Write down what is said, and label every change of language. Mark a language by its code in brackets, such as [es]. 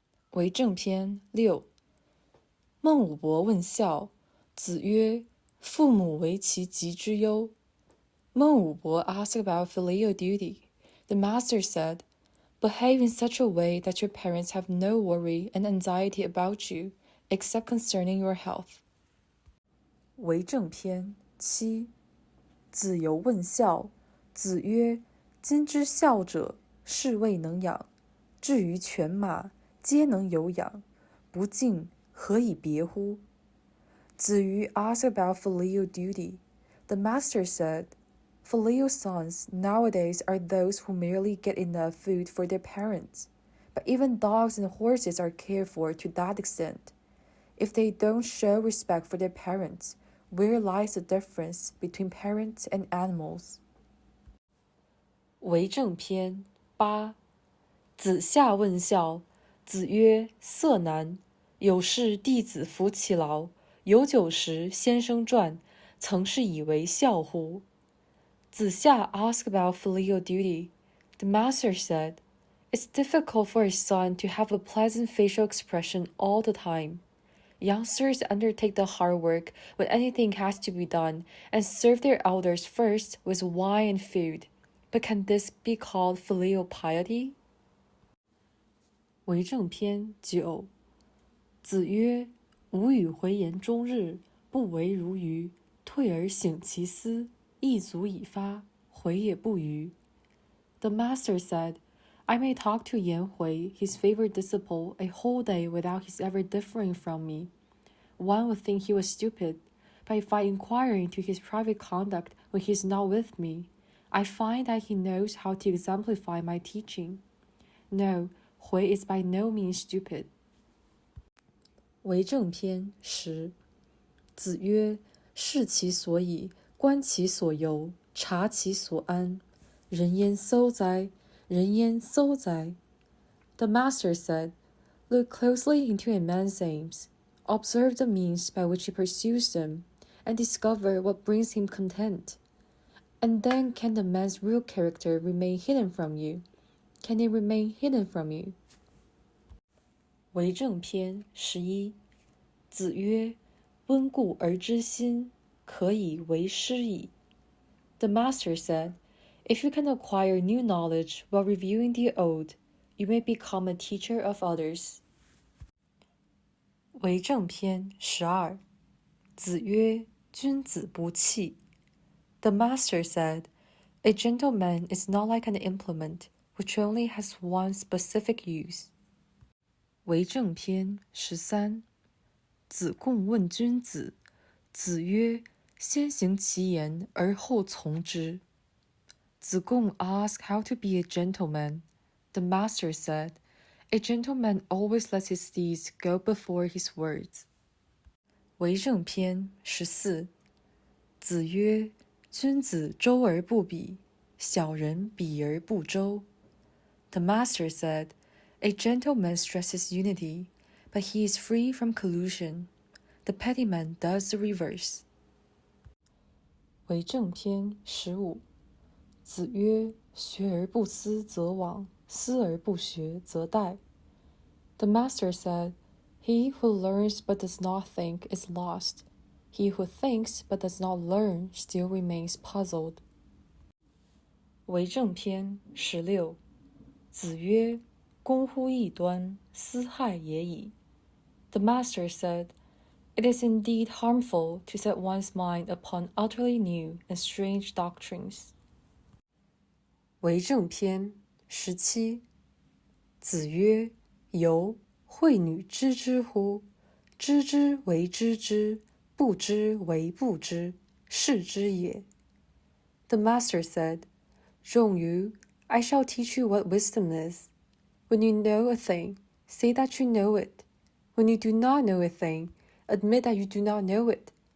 [zh] 为政篇六。孟武伯问孝，子曰：父母为其疾之忧。 [en] 孟武伯 asked about filial duty. The master said, Behave in such a way that your parents have no worry and anxiety about you, except concerning your health. [zh] 为政篇七。子游问孝，子曰：今之孝者，是谓能养。至于犬马，皆能有养，不敬，何以别乎？ [en] 子瑜 asked about filial duty. The master said, Filial sons nowadays are those who merely get enough food for their parents. But even dogs and horses are cared for to that extent. If they don't show respect for their parents, where lies the difference between parents and animals? [zh] 为政篇八。子夏问孝，子曰：色难。有事弟子服其劳，有酒食先生传，曾是以为孝乎？ [en] 子夏 asked about filial duty. The master said, It's difficult for a son to have a pleasant facial expression all the time. Youngsters undertake the hard work when anything has to be done and serve their elders first with wine and food. But can this be called filial piety? [zh] 为政篇九。子曰：吾与回言终日，不为如愚。退而省其思，亦足以发，回也不愚。 [en] The master said, I may talk to Yan Hui, his favorite disciple, a whole day without his ever differing from me. One would think he was stupid, but if I inquire into his private conduct when he is not with me, I find that he knows how to exemplify my teaching. No, Hui is by no means stupid. [zh] 为政篇十。子曰：视其所以，观其所由，察其所安，人焉搜哉，人焉搜哉。 [en] The master said, Look closely into a man's aims, observe the means by which he pursues them, and discover what brings him content. And then can the man's real character remain hidden from you? Can it remain hidden from you? [zh] 为政篇11。子曰：温故而知新，可以为师矣。 [en] The master said, If you can acquire new knowledge while reviewing the old, you may become a teacher of others. [zh] 为政篇12。子曰：君子不器。 [en] The master said, A gentleman is not like an implement, which only has one specific use. [zh] 为政篇13。子贡问君子，子曰：先行其言而后从之。 [en] 子贡 asked how to be a gentleman. The master said, A gentleman always lets his deeds go before his words. [zh] 为政篇14。子曰：君子周而不比，小人比而不周。 [en] The master said, A gentleman stresses unity, but he is free from collusion. The petty man does the reverse. [zh] 为政篇15。子曰：学而不思则罔，思而不学则殆。 [en] The master said, He who learns but does not think is lost. He who thinks but does not learn still remains puzzled. [zh] 为政篇16。子曰：攻乎异端，斯害也已。 [en] The master said, It is indeed harmful to set one's mind upon utterly new and strange doctrines. [zh] 为政篇17。子曰：由，惠女知之乎？知之为知之，不知为不知，是知也。 [en] The master said, 仲由, I shall teach you what wisdom is. When you know a thing, say that you know it. When you do not know a thing, admit that you do not know it.